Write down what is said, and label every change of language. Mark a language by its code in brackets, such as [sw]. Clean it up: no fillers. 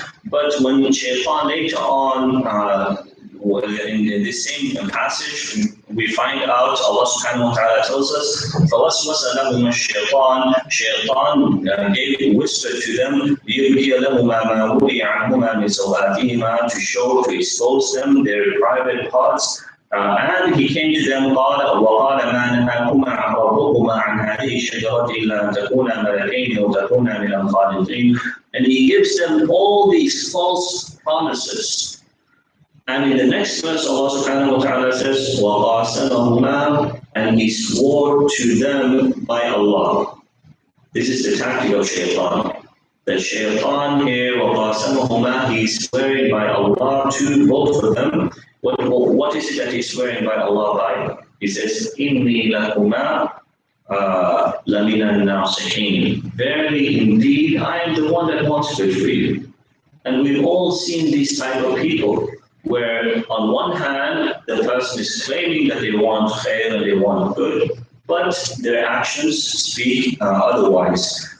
[en] But when Shaitan later on, in this same passage, we find out Allah subhanahu wa ta'ala tells us, [ar] فَوَسْوَسَ لَهُمَا الشَّيْطَانُ [en] Shaitan gave whisper to them, [ar] لِيُبْدِيَ لَهُمَا مَا وُرِيَ عَنْهُمَا مِنْ سَوْآتِهِمَا, [en] to show, to expose them their private parts. And he came to them, [ar] وَقَالَ مَا نَهَاكُمَا رَبُّكُمَا عَنْ هَذِهِ الشَّجَرَةِ إِلَّا أَن تَكُونَا مَلَكَيْنِ أَوْ تَكُونَا مِنَ الْخَالِدِينَ. [en] And he gives them all these false promises. And in the next verse, Allah subhanahu wa ta'ala says, وَقَاسَمَهُمَا, and he swore to them by Allah. This is the tactic of Shaitan. The Shaitan here, وَقَاسَمَهُمَا, he's swearing by Allah to both of them. What is it that he's swearing by Allah by? He says, [ar] إِنِّي لَكُمَا لَمِنَ النَّاصِحِينَ. [en] Verily, indeed, I am the one that wants good for you. And we've all seen these type of people, where on one hand, the person is claiming that they want khair and they want good, but their actions speak otherwise.